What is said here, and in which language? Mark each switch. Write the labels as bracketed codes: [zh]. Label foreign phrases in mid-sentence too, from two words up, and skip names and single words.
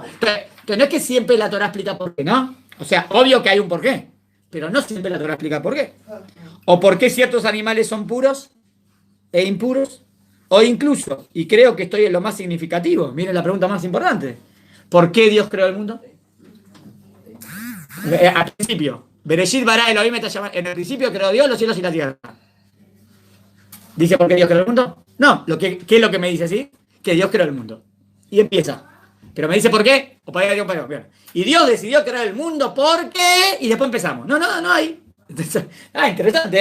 [es] Entonces no es que siempre la Torá explica por qué, ¿no? O sea, obvio que hay un por qué. Pero no siempre la Torá explica por qué. O por qué ciertos animales son puros e impuros. O incluso, y creo que estoy en lo más significativo, miren la pregunta más importante. ¿Por qué Dios creó el mundo? Al principio. [he] בראשית ברא אלהים את השמים. [es] En el principio creó Dios los cielos y la tierra. ¿Dice por qué Dios creó el mundo? No. ¿Qué es lo que me dice así? Que Dios creó el mundo. Y empieza. Pero me dice por qué. O para Dios, para Dios. Y Dios decidió crear el mundo porque... Y después empezamos. No hay. Entonces, interesante.